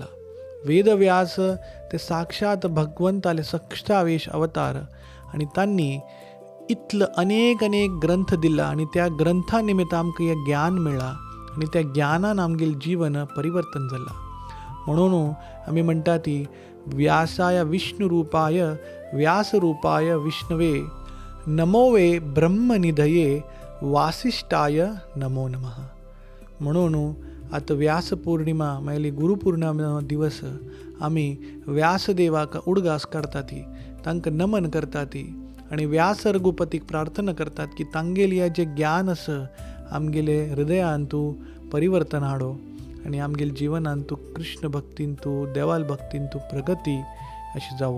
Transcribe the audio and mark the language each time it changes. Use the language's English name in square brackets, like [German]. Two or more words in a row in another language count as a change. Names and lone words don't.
[Konkani] वेदव्यास ते साक्षात भगवंताले सक्षावेश अवतार आनी तांणी इतलो अनेक ग्रंथ दिला आनी त्या ग्रंथा निमित्त आमकां हें ज्ञान मेळ्ळां आनी त्या ज्ञानान आमगेलें जीवन परिवर्तन जालां. म्हणून आमी म्हणटा ती [Sanskrit] व्यासाय विष्णुरूपाय व्यासरूपाय विष्णवे नमोवे ब्रह्मनिधये वासिष्ठाय नमो नमः. [Konkani] म्हणून आतां व्यास पौर्णिमा मेळ्ळी, गुरुपौर्णिमा दिवस आमी व्यासदेवाक उडगास काडटा ती, तांकां नमन करता ती आनी व्यास रघुपतीक प्रार्थना करतात की तांगेलें हें जें ज्ञान आसा आमगेले हृदयान तूं परिवर्तन हाडो आनी आमगेल्या जिवनान तूं कृष्ण भक्तीन तूं देवाल भक्तीन तूं प्रगती अशी जावो.